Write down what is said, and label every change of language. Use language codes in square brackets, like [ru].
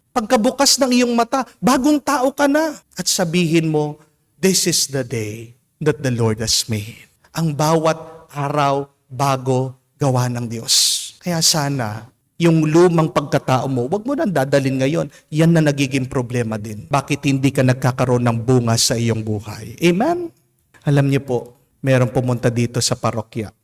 [tl] Pagkabukas ng iyong mata, bagong tao ka na. At sabihin mo, [en] this is the day that the Lord has made. [tl] Ang bawat araw, bago, gawa ng Diyos. Kaya sana, yung lumang pagkatao mo, wag mo nang dadalin ngayon. Yan na nagiging problema din. Bakit hindi ka nagkakaroon ng bunga sa iyong buhay? Amen? Alam niyo po, merong pumunta dito sa parokya.